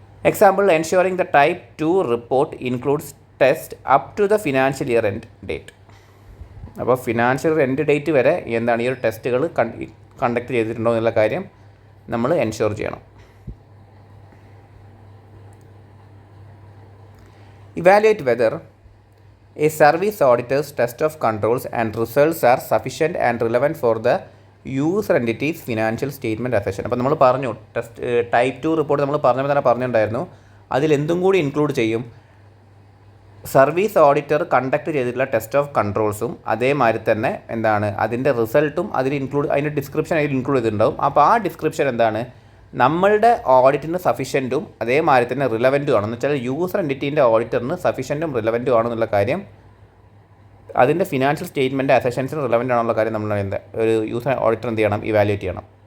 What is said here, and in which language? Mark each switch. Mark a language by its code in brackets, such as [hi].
[en] Example, ensuring the type 2 report includes test up to the financial year end date. [ml] അപ്പോൾ financial end date വരെ എന്താണ് ഈ ഒരു ടെസ്റ്റുകൾ കണ്ടക്ട് ചെയ്തിട്ടുണ്ടോ എന്നുള്ള കാര്യം നമ്മൾ എൻഷുർ ചെയ്യണം. [en] Evaluate whether a service auditor's test of controls and results are sufficient and relevant for the user entity's financial statement assessment. [ml] അപ്പോൾ നമ്മൾ പറഞ്ഞു ടൈപ്പ് 2 റിപ്പോർട്ട് നമ്മൾ പറഞ്ഞപ്പോൾ തന്നെ പറഞ്ഞിട്ടുണ്ടായിരുന്നു അതിലെന്തും കൂടി ഇൻക്ലൂഡ് ചെയ്യും. സർവീസ് ഓഡിറ്റർ കണ്ടക്ട് ചെയ്തിട്ടുള്ള ടെസ്റ്റ് ഓഫ് കൺട്രോൾസും അതേമാതിരി തന്നെ എന്താണ് അതിൻ്റെ റിസൾട്ടും അതിൻ്റെ ഡിസ്ക്രിപ്ഷൻ അതിൽ ഇൻക്ലൂഡ് ചെയ്തിട്ടുണ്ടാവും. അപ്പോൾ ആ ഡിസ്ക്രിപ്ഷൻ എന്താണ് നമ്മളുടെ ഓഡിറ്റിന് സഫീഷ്യൻറ്റും അതേമാതിരി തന്നെ റിലവൻറ്റും ആണെന്ന് വെച്ചാൽ യൂസർ എൻറ്റിറ്റീൻ്റെ ഓഡിറ്ററിന് സഫീഷ്യൻറ്റും റിലവൻറ്റും ആണെന്നുള്ള കാര്യം അതിൻ്റെ ഫിനാൻഷ്യൽ സ്റ്റേറ്റ്മെൻറ്റ് അസഷൻസിന് റിലവൻ്റ് ആണെന്നുള്ള കാര്യം നമ്മൾ ഒരു യൂസർ ഓഡിറ്റർ എന്ത് ചെയ്യണം, ഇവാലുവേറ്റ് ചെയ്യണം.